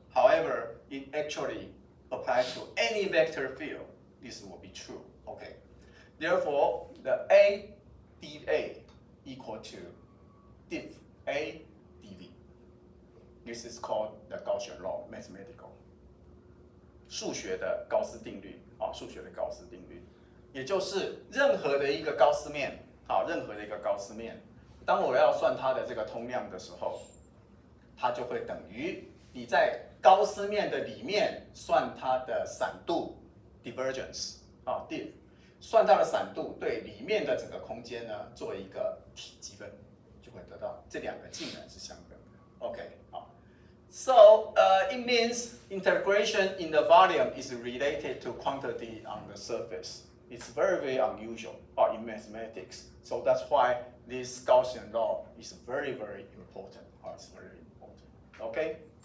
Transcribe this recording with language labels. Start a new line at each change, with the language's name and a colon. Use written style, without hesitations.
English: However, it actually applies to any vector field. This will be true. Okay. Therefore, the A dA equal to div A dV. This is called the Gaussian law, mathematical.
Chinese: 数学的高斯定律啊，数学的高斯定律，也就是任何的一个高斯面啊，任何的一个高斯面，当我要算它的这个通量的时候，它就会等于你在高斯面的里面算它的散度 divergence 啊 div， 算它的散度对里面的整个空间呢做一个积分，就会得到这两个竟然是相等的。 OK， 好。
English: So it means integration in the volume is related to quantity on the surface. It's very, very unusual in mathematics. So that's why this Gaussian law is very, very important. It's very important. Okay?